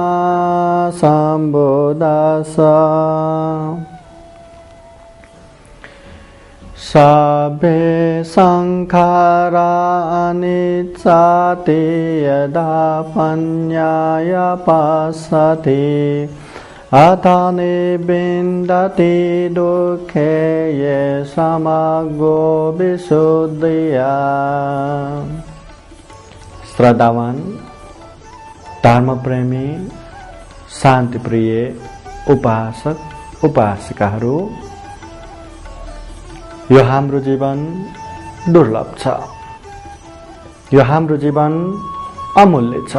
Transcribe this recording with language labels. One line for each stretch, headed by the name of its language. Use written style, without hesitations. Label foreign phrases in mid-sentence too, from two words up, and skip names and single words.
Pali: सम्बुद्धास्सा सब्बे संखारा अनिच्चाति यदा पन्याय पश्यति अथ निबिन्दति दुःखे ये समग्रो विशुद्धिया।
Nepali: श्रद्धावान धर्मप्रेमी शान्तिप्रिय उपासक उपासिकाहरू, यो हाम्रो जीवन दुर्लभ छ, यो हाम्रो जीवन अमूल्य छ।